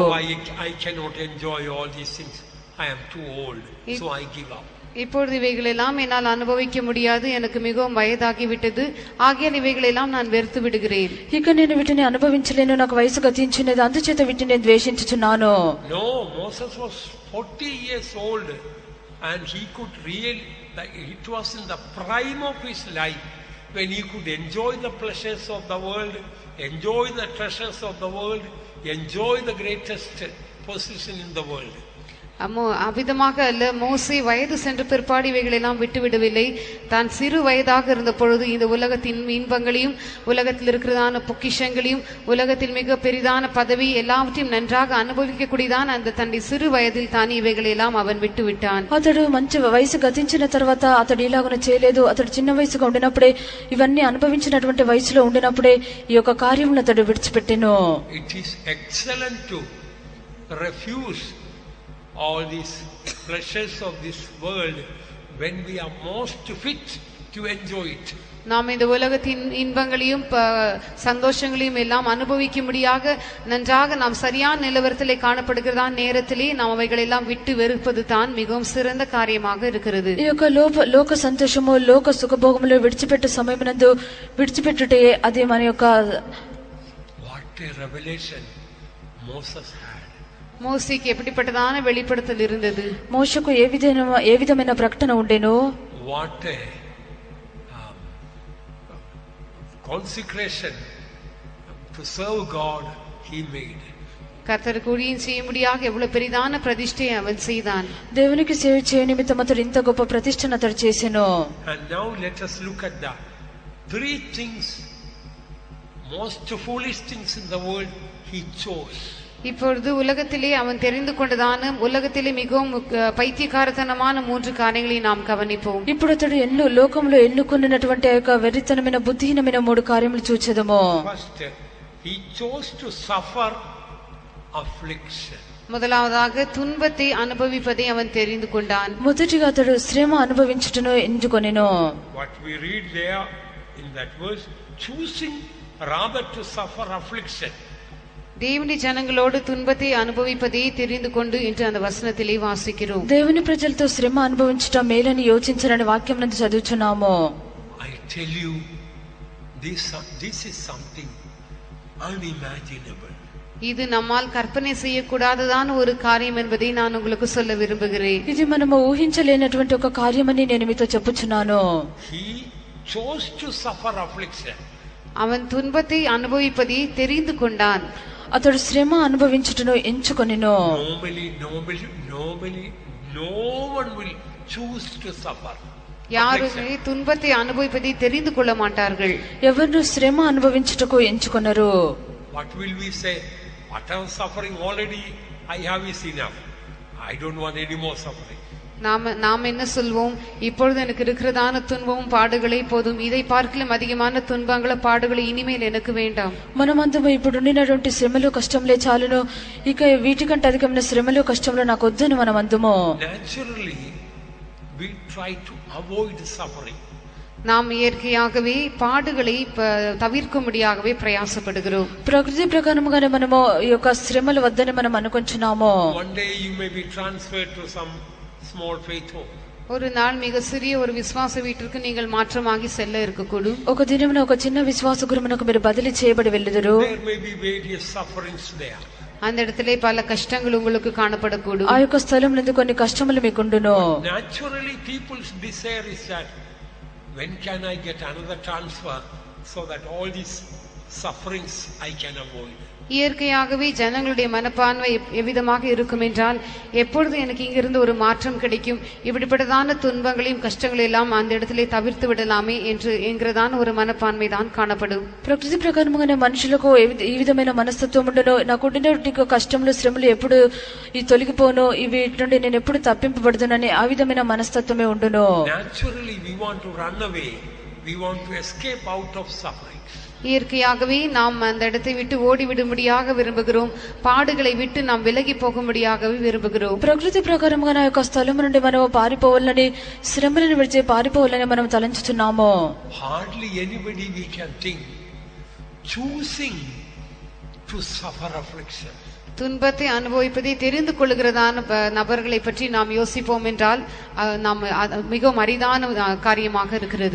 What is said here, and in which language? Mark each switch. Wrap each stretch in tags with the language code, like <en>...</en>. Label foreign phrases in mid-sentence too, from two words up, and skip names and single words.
<en>I cannot enjoy all these things. I am too old, so I give up.</en> <ta>இப்பொழுது இவைகளெல்லாம் என்னால் அனுபவிக்க முடியாது, எனக்கு மிகவும் வயதாகிவிட்டது, ஆகிய இவைகளெல்லாம் நான் வெறுத்து விடுகிறேன்.</ta> <te>ఇక నేను వీటిని అనుభవించలేను, నాకు వయసు గతించినది, అందుచేత వీటిని నేను ద్వేషించుచున్నాను.</te> <en>No, Moses was 40 years old. And he could it was in the prime of his life when he could enjoy the pleasures of the world, enjoy the treasures of the world, enjoy the greatest position in the world.</en> <ta>அவ்விதமாக அல்ல, மோசே வயது சென்ற பிற்பாடு இவைகளெல்லாம் விட்டுவிடவில்லை. தான் சிறு வயதாக இருந்த பொழுது இந்த உலகத்தின் இன்பங்களையும் உலகத்தில் இருக்கிறதான பொக்கிஷங்களையும் உலகத்தில் மிக பெரிதான பதவி எல்லாவற்றையும் நன்றாக அனுபவிக்கக்கூடியதான் அந்த தன்னுடைய சிறு வயதில் தான் இவைகளெல்லாம் அவன் விட்டு விட்டான்.</ta> <te>అతడు మంచి వయసు గతించిన తర్వాత అతడు ఇలాగన చేయలేదు. అతడు చిన్న వయసుగా ఉండినప్పుడే ఇవన్నీ అనుభవించినటువంటి వయసులో ఉండినప్పుడే ఈ యొక్క కార్యములను అతడు విడిచిపెట్టెను.</te> <en>It is excellent to refuse all these pleasures of this world when we are most fit to enjoy it.</en> <ta>நாம் இந்த உலகத்தின் இன்பங்களையும் சந்தோஷங்களையும் எல்லாம் அனுபவிக்கும்படியாக நன்றாக நாம் சரியான நிலவரத்திலே காணப்படுகிறதா நேரத்திலே நாம் அவைகள் எல்லாம் விட்டு வெறுப்பது தான் மிகவும் சிறந்த காரியமாக இருக்கிறது.</ta> <te>ఈ యొక్క లోక సంతోషము లోక సుఖభోగములు విడిచిపెట్టే సమయమునందు విడిచిపెట్టుటే అది మన యొక్క</te> <en>What a revelation Moses had.</en> <ta>மோசேக்கு எப்படிப்பட்டதான வெளிப்படுத்தல் இருந்தது.</ta> <te>మోషకు ఏ విధమైన ప్రకటన ఉండేనో,</te> <en>What a consecration to serve God he made.</en> <ta>கர்த்தருக்கு ஊழியம் செய்யும்படியாக எவ்வளவு பெரிதான பிரதிஷ்டையை அவன் செய்தான்.</ta> <te>దేవునికి సేవ చేయ నిమిత్తం అతడు ఇంత గొప్ప ప్రతిష్టను అతడు చేసెను.</te> <en>And now let us look at the three things, most foolish things in the world he chose.</en> <ta>இப்பொழுது உலகத்திலே அவன் தெரிந்து கொண்டதான உலகத்திலே மிகவும் பைத்தியக்காரத்தனமான 3 காரியங்களை நாம் கவனிப்போம்.</ta> <te>ఇప్పుడు అతడు లోకంలో ఎన్నుకున్నటువంటి ఆ యొక్క వెర్రితనమైన బుద్ధిహీనమైన 3 కార్యములు చూచెదము.</te> <en>First, he chose to suffer affliction.</en> <ta>முதலாவதாக துன்பத்தை அனுபவிப்பதை அவன் தெரிந்து கொண்டான்.</ta> <te>మొదటిగా అతడు శ్రమ అనుభవించుటను ఎంచుకొనెను.</te> <en>What we read there in that verse, choosing rather to suffer affliction.</en> <ta>దేవుని జనங்களோடு துன்பத்தை అనుభవిப்பதை தெரிந்து கொண்டு என்று அந்த வசனத்திலே வாசிக்கிறோம்.</ta> <te>దేవుని ప్రజలతో శ్రమ అనుభవించటం మేలని యోచించరని వాక్యం నందు చదువుచున్నాము.</te> <en>I tell you, this is something unimaginable.</en> <ta>இது நம்மால் கற்பனை செய்யக்கூடாததான ஒரு காரியம் என்பதை நான் உங்களுக்கு சொல்ல விரும்புகிறேன்.</ta> <te>ఇది మనము ఊహించలేనటువంటి ఒక కార్యమని నేను మీతో చెప్పుచున్నాను.</te> <en>He chose to suffer affliction.</en> <ta>அவன் துன்பத்தை அனுபவிப்பதை தெரிந்து கொண்டான்.</ta> <te>అతడు శ్రమ అనుభవించుటను ఎంచుకొనెను.</te> <en>Normally, no one will choose to suffer.</en> <ta>யாருமே துன்பத்தை அனுபவிப்பதை தெரிந்து கொள்ள மாட்டார்கள்.</ta> <te>ఎవరు శ్రమ అనుభవించుటకు ఎంచుకొనరు.</te> <en>What will we say? Whatever suffering already I have is enough. I don't want any more suffering.</en> <ta>நாம் என்ன சொல்வோம்? இப்பொழுது எனக்கு இருக்கிறதான துன்பமும் பாடுகளே போதும், இதை பார்க்கலும் அதிகமான துன்பங்கள பாடுகளை இனிமேல் எனக்கு வேண்டாம்.</ta> <te>మనమందము ఇప్పుడు ఉండినటువంటి శ్రమలు కష్టములే చాలును, ఇక వీటికంటే అధికమైన శ్రమలు కష్టములు నాకు వద్దని మనమందము.</te> <en>Naturally we try to avoid suffering.</en> <ta>நாம் இயற்கையாகவே பாடுகளை தவிர்க்கும்படியாகவே பிரயாசப்படுகிறோம்.</ta> <te>ప్రకృతి ప్రకారముగానే మనము ఈ యొక్క శ్రమలు వద్దని మనం అనుకుంటున్నాము.</te> <en>One day you may be transferred to some small faith home.</en> <ta>ஒரு நாள் மிக சிறிய ஒரு விசுவாச வீட்டிற்கு நீங்கள் மாற்றமாகி செல்ல இருக்கக்கூடும்.</ta> <te>ఒక దినమున ఒక చిన్న విశ్వాస గృహమునకు మీరు బదిలీ చేయబడి వెళ్ళుదురు.</te> <en>There may be various sufferings there.</en> <ta>அந்த இடத்திலே பல கஷ்டங்கள் உங்களுக்கு காணப்படக்கூடும்.</ta> <te>ఆ యొక్క స్థలం నందు కొన్ని కష్టములు మీకుండును.</te> <en>Naturally people's desire is that when can I get another transfer so that all these sufferings I can avoid.</en> <ta>இயற்கையாகவே ஜனங்களுடைய மனப்பான்மை எவ்விதமாக இருக்கும் என்றால், எப்பொழுது எனக்கு இங்கிருந்து ஒரு மாற்றம் கிடைக்கும், இப்படிப்பட்டதான துன்பங்களையும் கஷ்டங்களை எல்லாம் அந்த இடத்திலே தவிர்த்து விடலாமே என்கிறதான ஒரு மனப்பான்மை தான் காணப்படும்.</ta> <te>ప్రకృతి ప్రకారముగానే మనుషులకు ఈ విధమైన మనస్తత్వం ఉండను. నాకు ఉండినటువంటి కష్టములు శ్రమలు ఎప్పుడు ఈ తొలగిపోను, వీటి నుండి నేను ఎప్పుడు తప్పింపబడుదునని ఆ విధమైన మనస్తత్వమే ఉండును.</te> <en>Naturally we want to run away, we want to escape out of suffering.</en> <ta>இயற்கையாகவே நாம் அந்த இடத்தை விட்டு ஓடிவிடும்படியாக விரும்புகிறோம், பாடுகளை விட்டு நாம் விலகி போகும்படியாகவே விரும்புகிறோம்.</ta> <te>ప్రకృతి ప్రకారముగా నా యొక్క స్థలం నుండి మనం పారిపోవాలని, శ్రమలను విడిచి పారిపోవాలని మనం తలంచుతున్నాము.</te> <en>Hardly anybody we can think choosing to suffer affliction.</en> <ta>துன்பத்தை அனுபவிப்பதை தெரிந்து கொள்கிறதான நபர்களை பற்றி நாம் யோசிப்போம் என்றால் நாம் மிகவும் அரிதான காரியமாக இருக்கிறது.</ta>